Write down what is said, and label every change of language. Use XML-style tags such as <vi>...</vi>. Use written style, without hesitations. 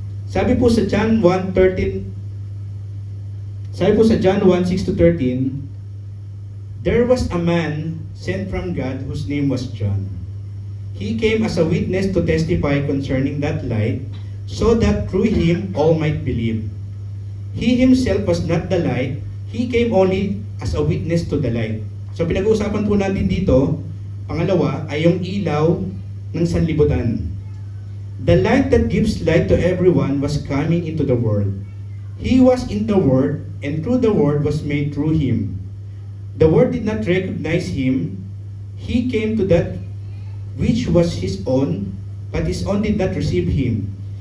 <tl>Sabi po sa John 1:13, sabi po sa</tl> <en>John 1:6-13, there was a man sent from God whose name was John. He came as a witness to testify concerning that light, so that through him all might believe. He himself was not the light, he came only as a witness to the light.</en> <tl>So pinag-uusapan po natin dito, pangalawa, ay yung ilaw ng sanlibutan.</tl> <en>The light that gives light to everyone was coming into the world. He was in the Word, and through the Word was made through him. The Word did not recognize him. He came to that which was his own, but his own did not receive him.</en>